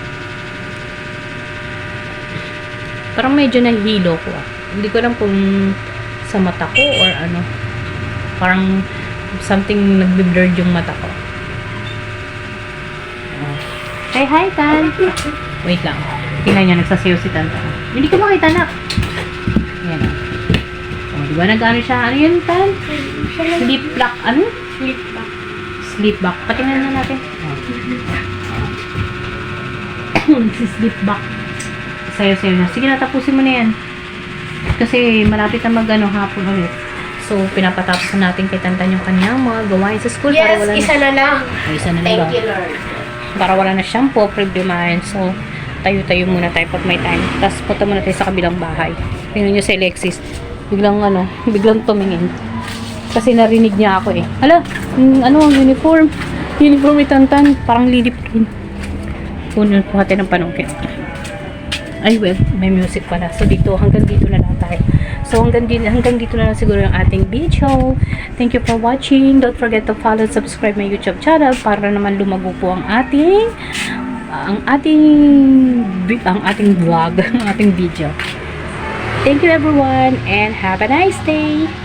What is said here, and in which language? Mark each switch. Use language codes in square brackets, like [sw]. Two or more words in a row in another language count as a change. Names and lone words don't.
[tl] Parang medyo nahihilo ko Hindi ko alam kung sa mata ko or parang something nagbe-blurred yung mata ko. Hi Tan. Wait lang. Tingnan niyo, nagsasayaw si Tan. Hindi ko makita na. Yan diba nag-ano siya? Ano yun, Tan? [en] Sleep back. Ano? Sleep back. [tl] Patingnan na natin. [en] Sleep back. [tl] Sayo-sayo na. Sige na, tapusin mo na yan. Kasi malapit na hapon ulit. So, pinapatapos na natin kay Tantan yung kanyang mga gawain sa school. Yes, para wala isa na lang. Isa na lang. [en] Thank you, Lord. [tl] Para wala na siyang problemahin. So, tayo-tayo muna tayo pag may time. Tapos, punta muna tayo sa kabilang bahay. Tingnan nyo si Alexis. Biglang tumingin. Kasi narinig niya ako Hala, ang uniform. Uniform ni Tantan. Parang lilip rin. Puno po natin ng panungkit. Ay, well, may music pala. So, hanggang dito na lang tayo. So, hanggang dito na lang siguro yung ating video. [en] Thank you for watching. Don't forget to follow and subscribe my YouTube channel [tl] para naman lumago po ang ating vlog, ang ating video. [en] Thank you everyone and have a nice day.